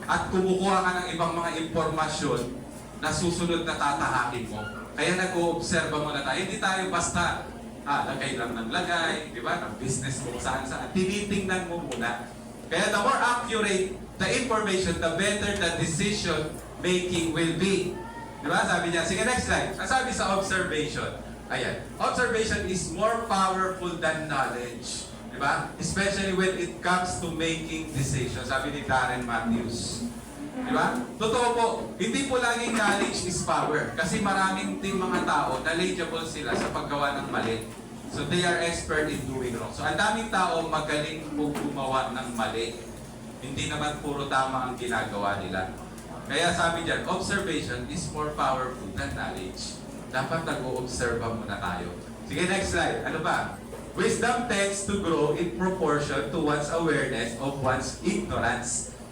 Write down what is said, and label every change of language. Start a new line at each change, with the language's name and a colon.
Filipino: At kumukuha ka ng ibang mga impormasyon na susunod na tatahakin mo. Kaya nag-oobserba muna tayo. Hindi tayo basta lagay lang ng lagay, di ba? Ng business mo saan-saan. Tinitingnan mo muna. Kaya
English: the more accurate the information, the better the decision making will be.
Filipino: Di ba? Sabi niya, sige next slide. Ang sabi sa observation, ayan,
English: observation is more powerful than knowledge.
Filipino: Di ba?
English: Especially when it comes to making decisions.
Filipino: Sabi ni Darren Matthews. Di ba? Totoo po, hindi po laging
English: knowledge is power.
Filipino: Kasi maraming ting mga tao, knowledgeable sila sa paggawa ng mali.
English: So they are expert in doing wrong.
Filipino: So ang daming tao magaling po gumawa ng mali. Hindi naman puro tama ang ginagawa nila. Kaya sabi diyan,
English: observation is more powerful than knowledge.
Filipino: Dapat nag-o-obserba muna tayo. Sige, next slide. Ano ba?
English: Wisdom tends to grow in proportion to one's awareness of one's ignorance.